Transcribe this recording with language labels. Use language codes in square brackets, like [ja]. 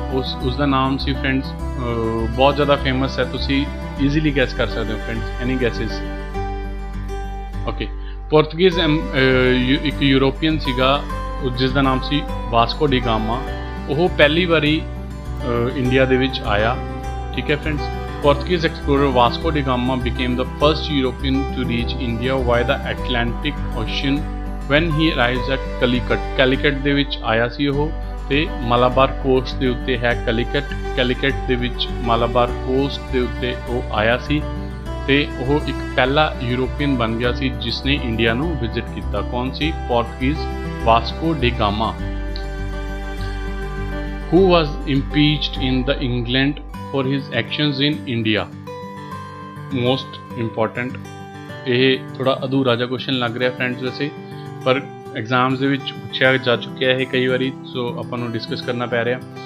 [pa] ਉਸ ਦਾ ਨਾਮ ਸੀ ਫਰੈਂਡਸ, ਬਹੁਤ ਜ਼ਿਆਦਾ ਫੇਮਸ ਹੈ, ਤੁਸੀਂ ਈਜ਼ੀਲੀ ਗੈਸ ਕਰ ਸਕਦੇ ਹੋ ਫਰੈਂਡਸ। ਐਨੀ ਗੈਸਿਸ? ਓਕੇ, ਪੋਰਤਗੀਜ਼ ਇੱਕ ਯੂਰੋਪੀਅਨ ਸੀਗਾ ਜਿਸ ਦਾ ਨਾਮ ਸੀ ਵਾਸਕੋ ਡੀ ਗਾਮਾ। ਉਹ ਪਹਿਲੀ ਵਾਰੀ ਇੰਡੀਆ ਦੇ ਵਿੱਚ ਆਇਆ। ਠੀਕ ਹੈ friends. [en] Portuguese explorer Vasco da Gama became the first European to reach India via the Atlantic Ocean when he arrives at Calicut। [pa] Calicut ਦੇ ਵਿੱਚ ਆਇਆ ਸੀ ਉਹ, ਤੇ ਮਾਲਾਬਾਰ ਕੋਸਟ ਦੇ ਉੱਤੇ ਹੈ ਕੈਲੀਕਟ ਦੇ ਵਿੱਚ ਮਾਲਾਬਾਰ ਕੋਸਟ ਦੇ ਉੱਤੇ ਉਹ ਆਇਆ ਸੀ, ਤੇ ਉਹ ਇੱਕ ਪਹਿਲਾ ਯੂਰੋਪੀਅਨ ਬਣ ਗਿਆ ਸੀ ਜਿਸ ਨੇ ਇੰਡੀਆ ਨੂੰ ਵਿਜ਼ਿਟ ਕੀਤਾ। ਕੌਣ ਸੀ? ਪੋਰਤਗੀਜ਼ Vasco da Gama. [en] Who was impeached in the England for his actions in India? Most important, [pa] ਇਹ ਥੋੜਾ ਅਧੂਰਾ ਜਿਹਾ ਕੁਐਸਚਨ ਲੱਗ ਰਿਹਾ ਫਰੈਂਡਸ ਵੈਸੇ, ਪਰ ਐਗਜ਼ਾਮਸ ਦੇ ਵਿੱਚ ਪੁੱਛਿਆ ਜਾ ਚੁੱਕਿਆ ਇਹ ਕਈ ਵਾਰੀ, ਸੋ ਆਪਾਂ ਨੂੰ ਡਿਸਕਸ ਕਰਨਾ ਪੈ ਰਿਹਾ।